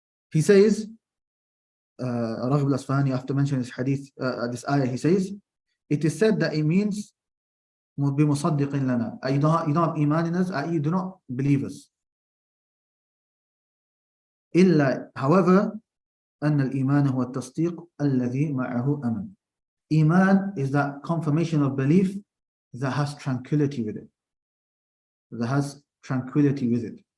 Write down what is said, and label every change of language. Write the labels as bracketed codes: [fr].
[en] He says, Raghib al-Asfahani, after mentioning this hadith, this ayah, he says, it is said that it means [ar] بِمُصَدِّقٍ لَنَا. [en] You don't have Iman in us, you do not believe us. However, [ar] أن الإيمان هو التصديق الذي معه أمل. [en] Iman is that confirmation of belief that has tranquility with it. That has tranquility with it.